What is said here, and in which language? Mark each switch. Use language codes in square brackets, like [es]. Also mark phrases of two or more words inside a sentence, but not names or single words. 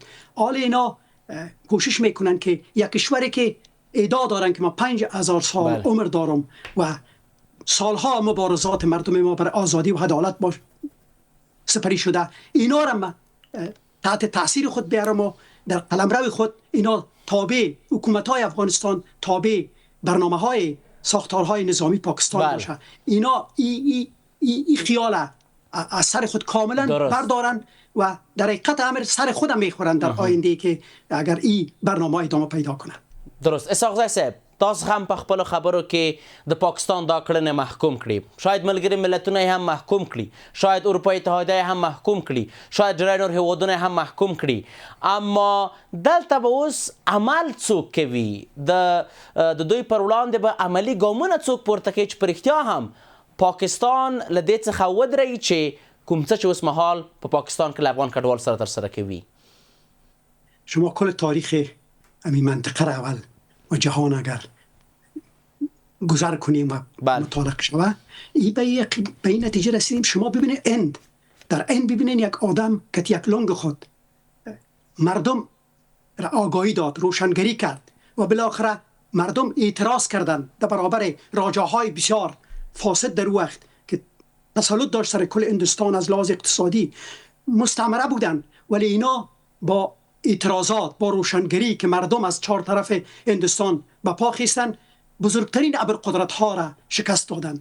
[fa] حال اینا کوشش میکنن که یک کشوری که ادعا دارن که ما 5000 سال عمر دارم و سالها مبارزات مردم ما برای آزادی و عدالت سپری شده، اینا را ما تحت تاثیر خود بیارم و در قلمرو خود اینا تابع حکومت‌های افغانستان، تابع برنامه‌های ساختارهای نظامی پاکستان باشه. اینا این خیال از سر خود کاملا بردارن و در حقیقت امر سر خودم میخورن در آینده که اگر این برنامه ادامه پیدا کنه. درست. [ps] اسحاق زی صاحب تاسو هم په خپلو خبرو کې د پاکستان دا کړنې محکوم کړي، شاید ملګري ملتونه هم محکوم کړي، شاید اروپایي اتحادیه هم محکوم کړي، شاید ډېری نور هېوادونه هم محکوم کړي، اما دلته به اوس عمل څوک کوي؟ د دوی پر وړاندې به عملي ګامونه څوک پورته کوي چې په رښتیا هم پاکستان له دې څخه ودرېږي چې کوم څه چې اوس مهال په پاکستان کې له افغان کډوال سره ترسره کوي؟ [fa] شما کل تاریخ همین منطقه را اول و جهان اگر گذر کنیم و مطالعه شود به این نتیجه رسیدیم. شما ببینید در هند ببینید یک آدم که یک لنگ خود مردم را آگاهی داد، روشنگری کرد و بالاخره مردم اعتراض کردند در برابر راجاهای بسیار فاسد در وقت که تسلط داشت سر کل هندوستان از لحاظ اقتصادی مستعمره بودند، ولی اینا با اعتراضات، با روشنگری که مردم از چهار طرف هندوستان به پا خیستند، بزرگترین ابرقدرت ها را شکست دادند.